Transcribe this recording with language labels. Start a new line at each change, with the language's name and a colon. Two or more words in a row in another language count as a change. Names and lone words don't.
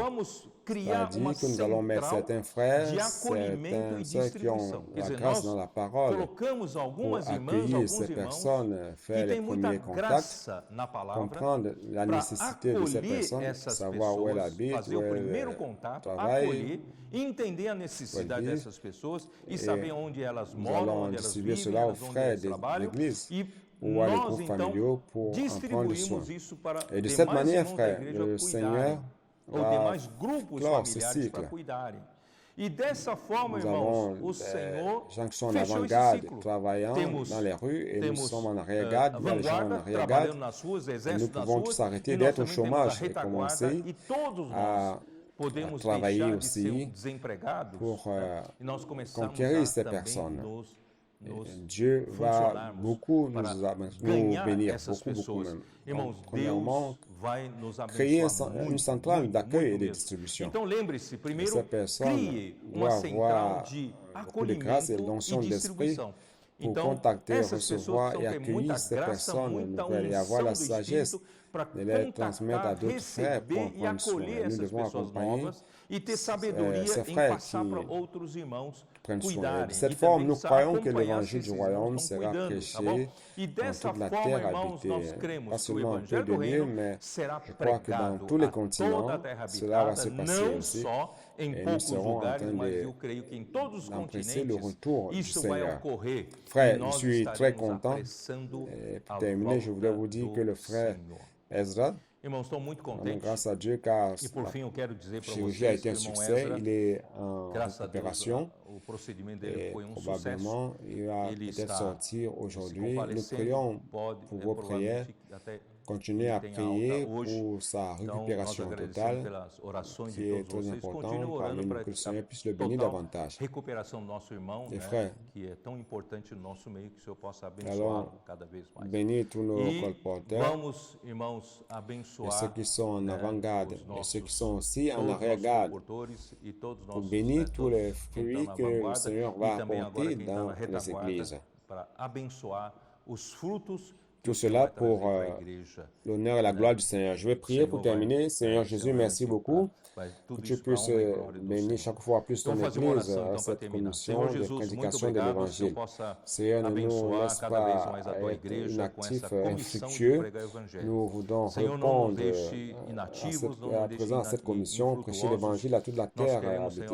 French: C'est-à-dire que nous allons mettre certains frères, certaines sœurs qui ont la grâce dans la parole pour accueillir ces personnes, faire les premiers contacts, comprendre la nécessité de ces personnes, savoir où elles habitent, où elles travaillent,
Portuguese: entender a necessidade dessas pessoas e saber onde elas
French: nous
Portuguese: moram,
French: allons
Portuguese: onde elas
French: distribuer
Portuguese: vivem,
French: cela aux
Portuguese: onde
French: frères
Portuguese: elas
French: de
Portuguese: trabalham
French: l'Église
Portuguese: e
French: ou à les
Portuguese: nós
French: groupes
Portuguese: então
French: familiaux pour en prendre soin.
Portuguese: distribuímos isso para
French: Et de cette
Portuguese: demais
French: manière,
Portuguese: irmãos da
French: frères,
Portuguese: igreja
French: le
Portuguese: cuidarem,
French: Seigneur
Portuguese: ou
French: va
Portuguese: demais grupos
French: clore ce
Portuguese: familiares para
French: cycle.
Portuguese: cuidarem. E dessa forma,
French: Nous
Portuguese: irmãos,
French: avons
Portuguese: o Senhor
French: des gens qui sont en
Portuguese: fechou esse
French: avant-garde
Portuguese: ciclo.
French: travaillant
Portuguese: Temos,
French: dans les rues et nous
Portuguese: temos
French: sommes en arrière-garde, il y a les gens en
Portuguese: vanguarda
French: arrière-garde.
Portuguese: trabalhando nas ruas,
French: Et nous
Portuguese: exército nas
French: pouvons
Portuguese: ruas,
French: tous arrêter
Portuguese: e nós
French: d'être au
Portuguese: também temos a
French: chômage et
Portuguese: retaguarda,
French: commencer
Portuguese: e todos
French: à
Portuguese: nós podemos
French: travailler
Portuguese: deixar de ser
French: aussi
Portuguese: desempregados,
French: pour
Portuguese: e nós começamos
French: conquérir
Portuguese: a
French: ces
Portuguese: também
French: personnes.
Portuguese: nos
French: Dieu va
Portuguese: funcionarmos
French: beaucoup
Portuguese: para
French: nous
Portuguese: ganhar
French: bénir,
Portuguese: essas
French: beaucoup
Portuguese: pessoas.
French: même.
Portuguese: Irmãos,
French: Donc, premièrement,
Portuguese: Deus vai nos
French: créer
Portuguese: abençoar
French: une
Portuguese: muito,
French: centrale
Portuguese: muito,
French: d'accueil
Portuguese: muito
French: et de
Portuguese: mesmo.
French: distribution.
Portuguese: Então lembre-se, primeiro,
French: Essa personne
Portuguese: crie uma
French: doit
Portuguese: central
French: avoir
Portuguese: de
French: beaucoup de grâce et
Portuguese: acolhimento
French: l'onction
Portuguese: e
French: de l'esprit
Portuguese: distribuição.
French: pour
Portuguese: Então,
French: contacter,
Portuguese: essas pessoas
French: recevoir et
Portuguese: precisam ter
French: accueillir
Portuguese: muita
French: ces
Portuguese: graça,
French: personnes
Portuguese: muita
French: nouvelles et avoir
Portuguese: unção
French: la
Portuguese: do
French: sagesse
Portuguese: Espírito para
French: de les transmettre à
Portuguese: contactar,
French: d'autres frères pour en
Portuguese: receber e
French: prendre soin.
Portuguese: acolher
French: Nous
Portuguese: essas
French: devons
Portuguese: pessoas
French: accompagner
Portuguese: novas e ter sabedoria
French: ces
Portuguese: em
French: frères
Portuguese: passar
French: qui
Portuguese: para outros irmãos
French: prennent soin. Et
Portuguese: cuidarem.
French: de cette
Portuguese: E
French: forme,
Portuguese: também
French: nous
Portuguese: precisar
French: croyons que
Portuguese: acompanhar
French: l'évangile
Portuguese: se
French: du
Portuguese: esses
French: royaume
Portuguese: irmãos estão
French: sera
Portuguese: cuidando, tá bom?
French: prêché
Portuguese: E
French: dans
Portuguese: dessa
French: toute la
Portuguese: forma,
French: terre
Portuguese: irmãos,
French: habitée,
Portuguese: nós cremos
French: pas
Portuguese: que o
French: seulement un peu
Portuguese: evangelho
French: de
Portuguese: do
French: lieu,
Portuguese: reino
French: mais
Portuguese: será
French: je crois que dans
Portuguese: pregado
French: tous les
Portuguese: a toda a
French: continents,
Portuguese: terra
French: cela va
Portuguese: habitada,
French: se passer
Portuguese: não
French: aussi.
Portuguese: só em
French: Et nous
Portuguese: poucos
French: serons en
Portuguese: lugares,
French: train
Portuguese: mas
French: de
Portuguese: eu creio que em todos os
French: d'empresser le
Portuguese: continentes
French: retour du
Portuguese: isso vai
French: Seigneur.
Portuguese: ocorrer.
French: Frère,
Portuguese: e
French: je
Portuguese: nós
French: suis très
Portuguese: estaremos
French: content.
Portuguese: apressando
French: Et pour
Portuguese: a
French: terminer, je voudrais
Portuguese: volta
French: vous dire
Portuguese: do
French: que le frère
Portuguese: Senhor.
French: Ezra,
Portuguese: Irmãos, estou muito
French: vraiment
Portuguese: contente.
French: grâce à Dieu, car
Portuguese: E por
French: la
Portuguese: fim, eu quero dizer para
French: chirurgie a
Portuguese: vocês
French: été
Portuguese: que
French: un
Portuguese: o irmão
French: succès,
Portuguese: Ezra,
French: il est en
Portuguese: graças a Deus,
French: récupération
Portuguese: o procedimento dele
French: et
Portuguese: foi um sucesso.
French: probablement il va
Portuguese: Ele
French: peut-être
Portuguese: está
French: sortir
Portuguese: se
French: aujourd'hui. Nous
Portuguese: convalescendo,
French: prions
Portuguese: pode,
French: pour vos prières,
Portuguese: provavelmente até
French: continuez à
Portuguese: tem
French: prier
Portuguese: alta hoje.
French: pour sa
Portuguese: Então, nós
French: récupération
Portuguese: agradecemos
French: totale,
Portuguese: pelas orações
French: qui
Portuguese: de
French: est
Portuguese: todos
French: très
Portuguese: vocês.
French: important
Portuguese: Continuem
French: parmi
Portuguese: orando
French: nous,
Portuguese: para
French: que le
Portuguese: a
French: Seigneur puisse le bénir
Portuguese: total
French: davantage.
Portuguese: recuperação do nosso irmão,
French: Les
Portuguese: né,
French: frères,
Portuguese: que é tão importante no nosso meio, que o Senhor possa
French: allons
Portuguese: abençoá-lo cada vez mais.
French: bénir tous nos
Portuguese: E
French: colporteurs,
Portuguese: vamos, irmãos,
French: et
Portuguese: abençoar
French: ceux qui sont en avant-garde,
Portuguese: os
French: et
Portuguese: nossos,
French: ceux qui sont aussi en
Portuguese: todos os nossos
French: arrière-garde,
Portuguese: comportores e todos os
French: pour
Portuguese: nossos,
French: bénir
Portuguese: né,
French: tous les
Portuguese: todos quem
French: fruits
Portuguese: está na
French: que le
Portuguese: vanguarda
French: Seigneur
Portuguese: e
French: va
Portuguese: também agora
French: apporter
Portuguese: quem está
French: dans
Portuguese: na
French: les
Portuguese: retaguarda
French: églises.
Portuguese: para abençoar os frutos que
French: Tout
Portuguese: o Senhor
French: cela
Portuguese: vai trazer
French: pour
Portuguese: para a igreja.
French: l'honneur et la gloire du Seigneur. Je vais prier pour terminer. Seigneur Jésus, merci beaucoup que tu puisses bénir chaque fois plus ton Église à cette commission de prédication de l'Évangile. Seigneur, ne nous laisse pas être inactifs, infructueux. Nous voulons répondre à présent à cette commission, prêcher l'Évangile à toute la terre habitée.